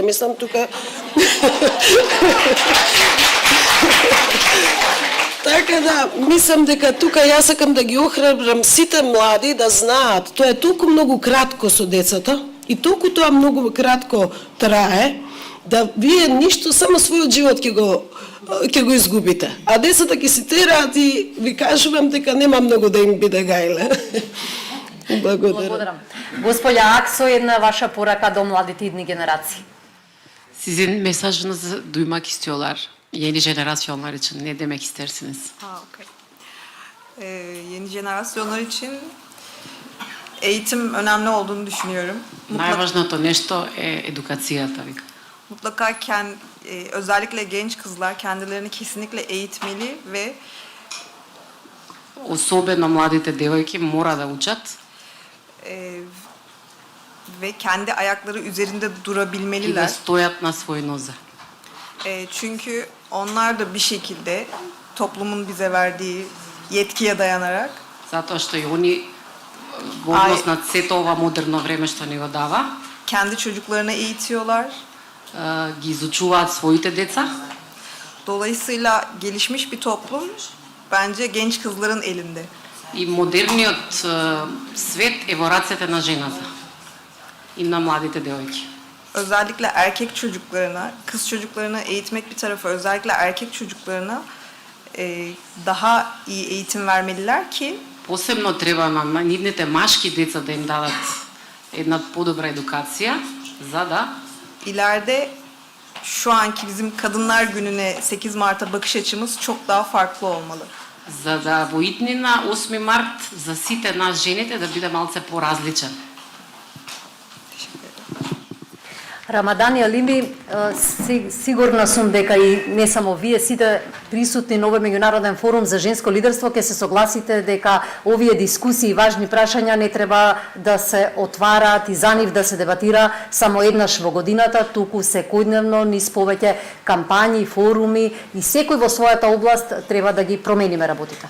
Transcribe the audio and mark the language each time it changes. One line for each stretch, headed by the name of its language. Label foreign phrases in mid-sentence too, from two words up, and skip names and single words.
Macedonian: Мислам тука така да, мислам дека тука јас сакам да ги охрабрам сите млади да знаат, тоа е толку многу кратко со децата и толку тоа многу кратко трае, да вие ништо, само својот живот ќе го изгубите. А децата ќе си тераат и ви кажувам дека нема многу да им биде гајле. Благодарам. Господја Аксо, една ваша порака до младите идни генерации.
Turkish: Sizin mesajınızı duymak istiyorlar. Yeni jenerasyonlar için ne demek istersiniz? Okay. Yeni jenerasyonlar için eğitim önemli olduğunu düşünüyorum.
Macedonian: Najvažното нещо е едукацията.
Turkish: Mutlaka özellikle genç kızlar kendilerini kesinlikle eğitmeli ve
Macedonian: Особено младите девојки мора да учат
Turkish: ve kendi ayakları üzerinde
Macedonian: и да
Turkish: durabilmeliler.
Macedonian: стојат на своји нозе.
Turkish: Çünkü onlar da bir şekilde toplumun bize verdiği yetkiye dayanarak
Macedonian: Затоа што и они во однос на сето ова модерно време што ни го дава,
Turkish: kendi çocuklarına eğitiyorlar.
Macedonian: ги изучуваат своите деца.
Turkish: Dolayısıyla gelişmiş bir toplum bence genç kızların elinde.
Macedonian: И модерниот свет е во рацете на жената и на младите девојки.
Turkish: Özellikle erkek çocuklarına, kız çocuklarına eğitmek bir tarafa, özellikle erkek çocuklarına daha iyi eğitim vermeliler ki
Macedonian: Посебно треба на нивните машки деца да им дадат една подобра едукација, за да
Turkish: ileride şu anki bizim Kadınlar Günü'ne 8 Mart'a bakış açımız çok daha farklı olmalı.
Macedonian: за да во иднина 8 март за сите нас жените да биде малце поразличен. Рамадан и Алими, сигурна сум дека и не само вие, сите присутни на овој меѓународен форум за женско лидерство ќе се согласите дека овие дискусии и важни прашања не треба да се отвараат и за нив да се дебатира само еднаш во годината, туку секојдневно низ повеќе кампањи, форуми и секој во својата област треба да ги промениме работите.